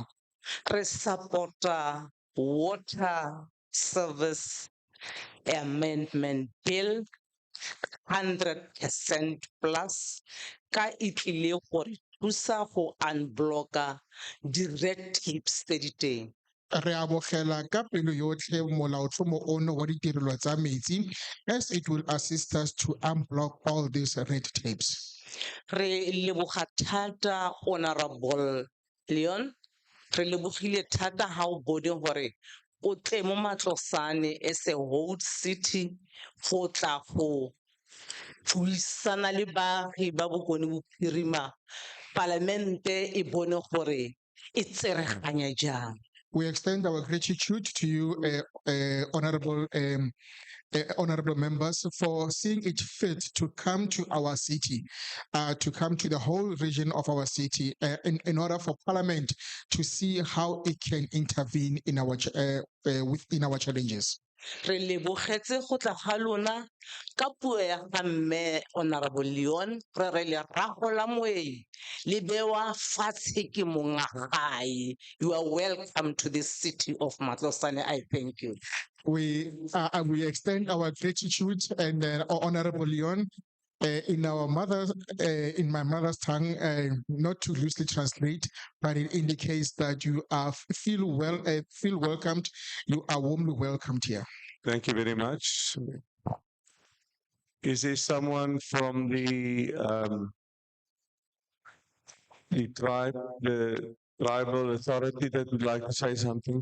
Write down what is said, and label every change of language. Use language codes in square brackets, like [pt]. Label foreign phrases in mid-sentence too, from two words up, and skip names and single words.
[tn] Re supporta [en] water service amendment bill [tn] 100% plus ka itlile gore thusa go unblocka di- [en] red tapes [tn] tse di teng. Re abogela ka pelo yotlhe molaotlhomo ono wa ditirelo tsa metsi [en] as it will assist us to unblock all these red tapes. [tn] Re leboga thata Honorable Leon. Re lebogile thata ha o bone gore o tle mo Matlosane [en] as a whole city [tn] go tla go thuisana le baagi ba Bokone Bophirima. Palamente e bone gore e tsereganya jang. [en] We extend our gratitude to you, honorable members, for seeing it fit to come to our city, to come to the whole region of our city, in order for Parliament to see how it can intervene in our within our challenges. [tn] Re lebogetse go tla ga lona ka puo ya ga mme Honorable Leon re re le ragola moeng le bewa fatshe ke monga gae. [en] You are welcome to this city of Matlosane. I thank you. We extend our gratitude and Honorable Leon. In our mother, in my mother's tongue, not to loosely translate, but it indicates that you are feel welcomed. You are warmly welcomed here. Thank you very much. Is there someone from the tribal authority that would like to say something?